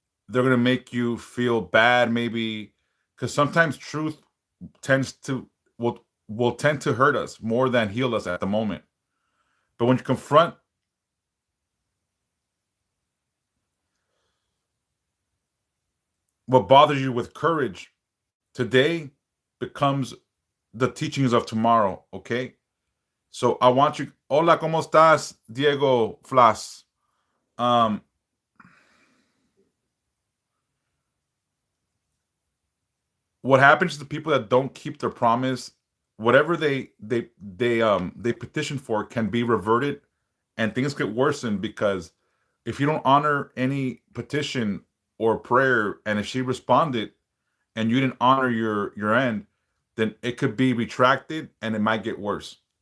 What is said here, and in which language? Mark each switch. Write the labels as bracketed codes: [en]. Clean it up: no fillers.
[en] They're going to make you feel bad, maybe, because sometimes truth tends to will tend to hurt us more than heal us at the moment. But when you confront what bothers you with courage, today becomes the teachings of tomorrow. Okay, so I want you. [es] Hola, cómo estás, Diego Flas? [en] Um, what happens to the people that don't keep their promise? Whatever they petition for can be reverted, and things get worsened because if you don't honor any petition or prayer, and if she responded and you didn't honor your end, then it could be retracted and it might get worse.